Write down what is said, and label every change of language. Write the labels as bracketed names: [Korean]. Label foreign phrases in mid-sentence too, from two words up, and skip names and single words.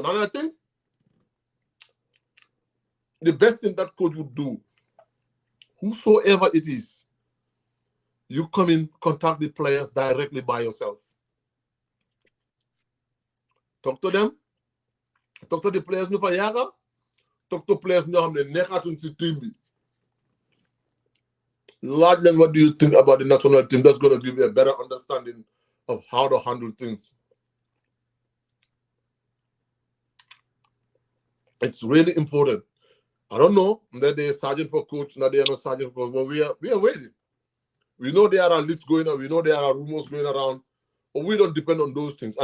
[English] And I think the best thing that coach would do, whosoever it is, you come in, contact the players directly by yourself. Talk to them. Talk to the players. talk to players [Wolof] ñoo xam ne nekkatuñ ci [English] team [Wolof] bi laaj leen [English] what do you think about the national team. That's going to give you a better understanding of how to handle things. It's really important. I don't know that they're searching for coach, now they are not searching for, but we are waiting. We know there are lists going on, we know there are rumors going around, but we don't depend on those things.